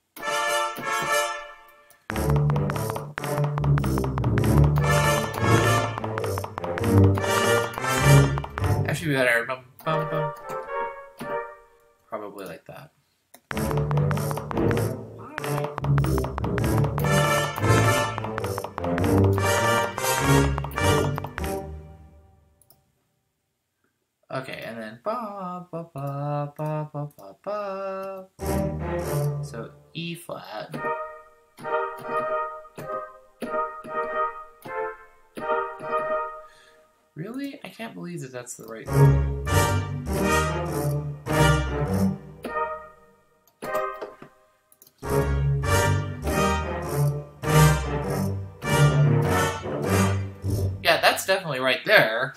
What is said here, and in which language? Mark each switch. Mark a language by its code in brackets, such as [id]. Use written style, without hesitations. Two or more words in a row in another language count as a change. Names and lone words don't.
[en] Actually, we got our bum bum bum. Probably like that. Okay, and then ba ba ba ba ba ba ba. So E flat. Really? I can't believe that that's the right thing. Yeah, that's definitely right there.